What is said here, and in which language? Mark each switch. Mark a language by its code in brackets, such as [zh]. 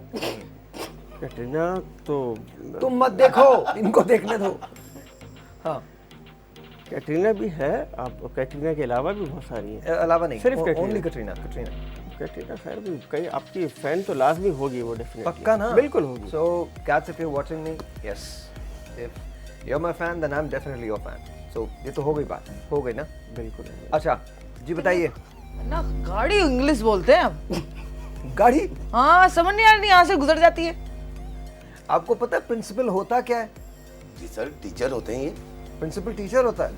[hi] जाएंगे। कैटरीना तो तुम मत देखो, इनको देखने दो। हाँ, कैटरीना भी है, आप कैटरीना के अलावा भी बहुत सारी हैं। अलावा नहीं, सिर्फ कटरीना। [en] only [hi] कटरीना। कैटरीना खैर भी कई आपकी फैन तो लाजमी होगी वो, [en] definitely [hi] पक्का ना? बिल्कुल होगी। [en] So cats, if you're watching me, yes, if you're my fan, then I'm definitely your fan. So [hi] ये तो हो गई बात, हो गई ना? बिल्कुल अच्छा जी बताइए। ना गाड़ी इंग्लिश बोलते हैं हम। गाड़ी? हाँ समझ नहीं आ रही, यहाँ से गुजर जाती है। आपको पता है प्रिंसिपल होता क्या है? जी सर, टीचर होते हैं ये। प्रिंसिपल टीचर होता है?